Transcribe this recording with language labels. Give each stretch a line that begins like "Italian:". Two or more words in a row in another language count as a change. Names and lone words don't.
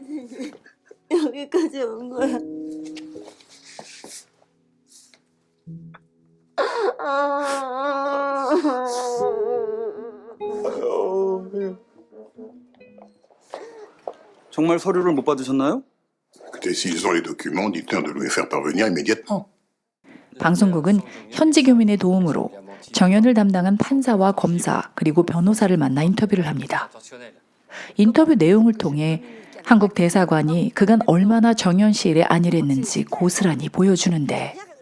Korean: 여기까지 온 거야. 정말 서류를 못 받으셨나요?
French: Écoutez, s'ils ont les documents, dites-leur de nous les faire parvenir immédiatement.
Korean: 방송국은 현지 교민의 도움으로 정연을 담당한 판사와 검사 그리고 변호사를 만나 인터뷰를 합니다. 인터뷰 내용을 통해 한국 대사관이 그간 얼마나 정연 씨 일에 안일했는지 고스란히 보여주는데